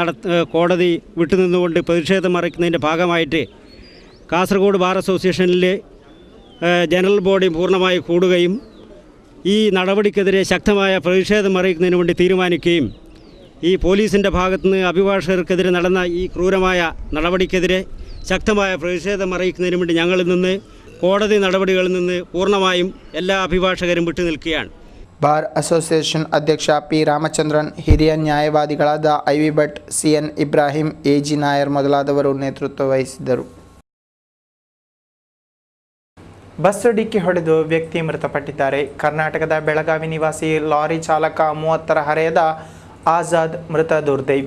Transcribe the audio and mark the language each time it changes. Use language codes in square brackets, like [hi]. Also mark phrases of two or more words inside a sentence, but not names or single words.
[ml] കോടതി വിട്ടുനിന്നുകൊണ്ട് പ്രതിഷേധം അറിയിക്കുന്നതിൻ്റെ ഭാഗമായിട്ട് കാസർഗോഡ് ബാർ അസോസിയേഷനിൽ ജനറൽ ബോഡി പൂർണ്ണമായി കൂടുകയും ഈ നടപടിക്കെതിരെ ശക്തമായ പ്രതിഷേധം അറിയിക്കുന്നതിന് വേണ്ടി തീരുമാനിക്കുകയും ഈ പോലീസിൻ്റെ ഭാഗത്തുനിന്ന് അഭിഭാഷകർക്കെതിരെ നടന്ന ഈ ക്രൂരമായ നടപടിക്കെതിരെ ശക്തമായ പ്രതിഷേധം അറിയിക്കുന്നതിന് വേണ്ടി ഞങ്ങളിൽ നിന്ന് കോടതി നടപടികളിൽ നിന്ന് പൂർണ്ണമായും എല്ലാ അഭിഭാഷകരും വിട്ടുനിൽക്കുകയാണ്. [kn] ಬಾರ್ ಅಸೋಸಿಯೇಷನ್ ಅಧ್ಯಕ್ಷ P. ರಾಮಚಂದ್ರನ್, ಹಿರಿಯ ನ್ಯಾಯವಾದಿಗಳಾದ IV ಭಟ್, CN ಇಬ್ರಾಹಿಂ, AG ನಾಯರ್ ಮೊದಲಾದವರು ನೇತೃತ್ವ ವಹಿಸಿದ್ದರು. ಬಸ್ ಡಿಕ್ಕಿ ಹೊಡೆದು ವ್ಯಕ್ತಿ ಮೃತಪಟ್ಟಿದ್ದಾರೆ. ಕರ್ನಾಟಕದ ಬೆಳಗಾವಿ ನಿವಾಸಿ ಲಾರಿ ಚಾಲಕ 30ರ ಹರೆಯದ ಆಜಾದ್ ಮೃತ ದುರ್ದೈವಿ.